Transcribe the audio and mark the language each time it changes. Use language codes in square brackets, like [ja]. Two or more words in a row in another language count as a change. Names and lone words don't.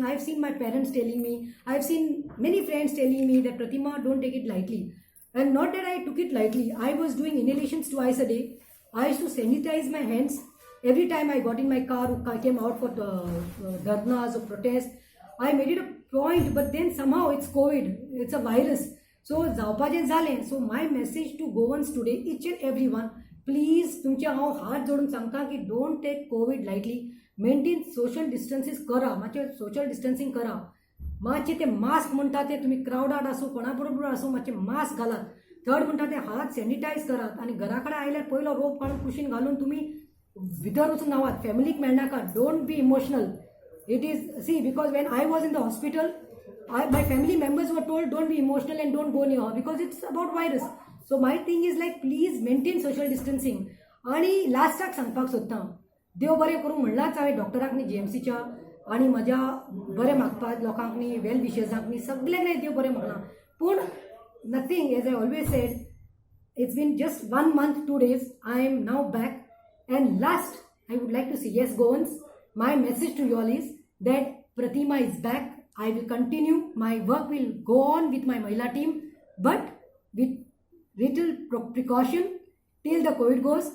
[en] I have seen my parents telling me, I have seen many friends telling me that Pratima, don't take it lightly. And not that I took it lightly. I was doing inhalations twice a day. I used to sanitize my hands. Every time I got in my car, I came out for dharnas or protests, I made it a point, but then somehow it's COVID, it's a virus. [kok] So जावपाचें जालें. [en] So my message to Goans today, each and everyone, please [kok] तुमचे हांव हात जोडून सांगता की [en] don't take COVID lightly. Maintain social distances [kok] करा, मातशें [en] social distancing करा. [kok] मातशें ते मास्क म्हणटा ते तुमी क्रावडात आसूं कोणा बरोबर आसूं मातशें मास्क घालात. थर्ड म्हणटा ते हात सॅनिटायज करात आनी घरा कडेन आयल्यार पयलो रोप काडून कुशीन घालून तुमी भितर वचून नावात. फॅमिलीक मेळनाका. [en] Don't be emotional. It is, see, because when I was in the hospital, my family members were told don't be emotional and don't go near her because it's about virus. So my thing is like, please maintain social distancing. [kok] आणि लास्टाक सांगपाक सोदतां, देव बरें करूं म्हणलाच हांवें डॉक्टराक न्ही GMCच्या आनी म्हज्या बरें मागपाक लोकांक न्ही वेल विशर्सांक न्ही सगळ्यांक देव बरें म्हणलां. पूण नथींग, [en] As I always said, it's been just 1 month 2 days. I am now back. And last, I would like to say, yes, Goans, my message to you all is that Pratima is back. I will continue. My work will go on with my Mahila team, but with little precaution till the COVID goes.